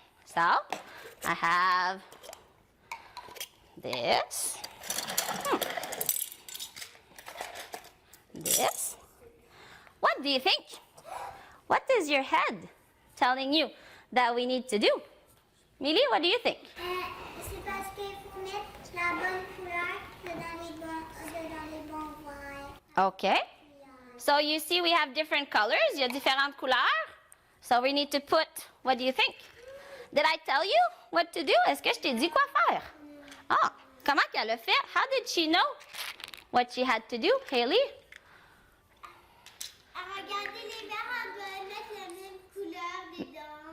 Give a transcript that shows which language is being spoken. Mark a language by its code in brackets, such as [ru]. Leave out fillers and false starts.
[en] So I have this, this. What do you think? What is your head telling you that we need to do? Millie, what do you think? [fr] C'est parce qu'il faut mettre la bonne couleur dans les bons verres. [en] Okay. So you see we have different colors. [fr] Il y a différentes couleurs. [en] So we need to put, what do you think? Did I tell you what to do? [fr] Est-ce que je t'ai dit quoi faire? Oh, comment qu'elle a fait? [en] How did she know what she had to do, Haley? [fr] Regardez les verres, on doit mettre la même couleur dedans.